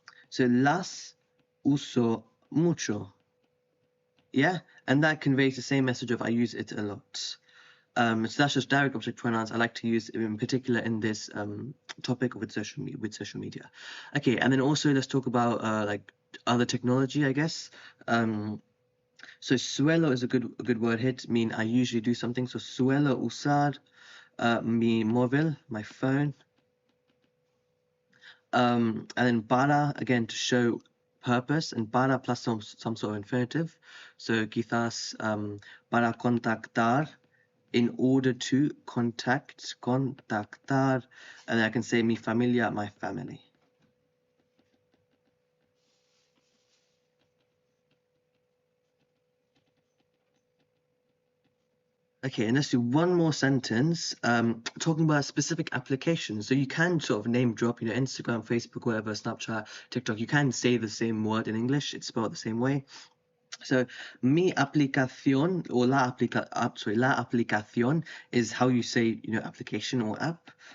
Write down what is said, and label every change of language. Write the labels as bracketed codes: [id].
[en] So [es] las uso mucho. [en] Yeah, and that conveys the same message of I use it a lot. So that's just direct object pronouns I like to use in particular in this topic with social media. Okay, and then also let's talk about like other technology, I guess. So suelo is a good word here to mean I usually do something. [es] So suelo usar mi móvil, [en] my phone. And then para, again, to show purpose, and para plus some sort of infinitive. So quizás [es] para contactar, [en] in order to contactar, and I can say [es] mi familia, [en] my family. Okay, and let's do one more sentence talking about specific applications. So you can sort of name drop, Instagram, Facebook, whatever, Snapchat, TikTok. You can say the same word in English. It's spelled the same way. So [es] mi aplicación [en] or [es] la aplicación [en] is how you say, application or app.